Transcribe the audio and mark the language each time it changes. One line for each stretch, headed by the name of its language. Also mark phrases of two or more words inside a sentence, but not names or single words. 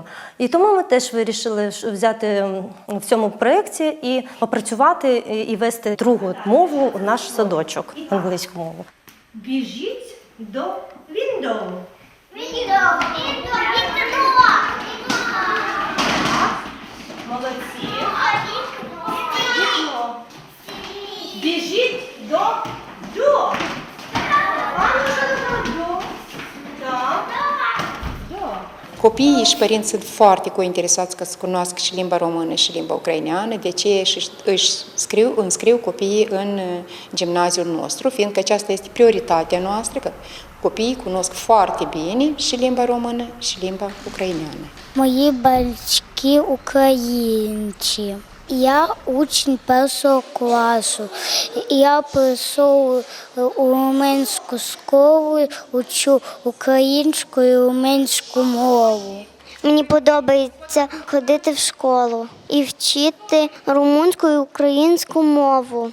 Ukrainian: І тому ми теж вирішили взяти в цьому проєкті і попрацювати і вести другу мову у наш садочок, англійську мову. Біжіть до window. Молодці. Біжіть до do.
Romanian: Copiii și părinți sunt foarte interesați ca să cunoască și limba română și limba ucraineană, de aceea își înscriu copiii în gimnaziul nostru, fiindcă aceasta este prioritatea noastră, că copiii cunosc foarte bine și limba română și limba ucraineană.
Ukrainian: Мої батьки українці. Я учень першого класу. Я прийшов у румунську школу, учу українську і румунську мову. Мені подобається ходити в школу і вчити румунську і українську мову.